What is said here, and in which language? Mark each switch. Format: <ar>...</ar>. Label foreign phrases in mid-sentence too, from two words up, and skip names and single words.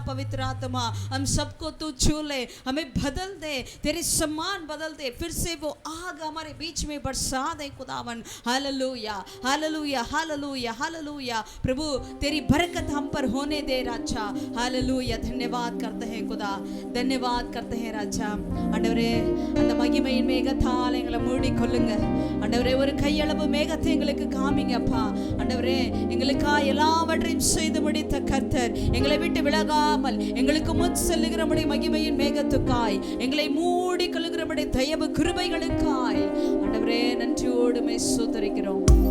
<hi>पवित्र आत्मा हम सबको तू छू ले, हमें बदल दे, तेरे सम्मान बदल दे, फिर से वो आग हमारे बीच में बरसा दे खुदावन। हालेलुया, हालेलुया, हालेलुया, हालेलुया। प्रभु तेरी बरकत हम पर होने दे राजा। हालेलुया। धन्यवाद करते हैं खुदा, धन्यवाद करते हैं राजा।</hi> <ta>ஆண்டவரே, அந்த மகிமையின் மேகத்தால் எங்களை மூடி கொள்ளுங்க ஆண்டவரே. ஒரு கையளவு மேகத்தை எங்களுக்கு காமிங்க அப்பா. ஆண்டவரே, எங்களுக்காக எல்லாவற்றையும் செய்து முடித்த கர்த்தர், எங்களை விட்டு விலகாமல் எங்களுக்கு முன் செல்லுகிறபடி மகிமையின் மேகத்துக்காய், எங்களை மூடி கொள்ளுகிறபடி தயவு கிருபைகளுக்காய் ஆண்டவரே நன்றியோடு மை ஸ்தோத்திரிக்கிறோம்.</ta>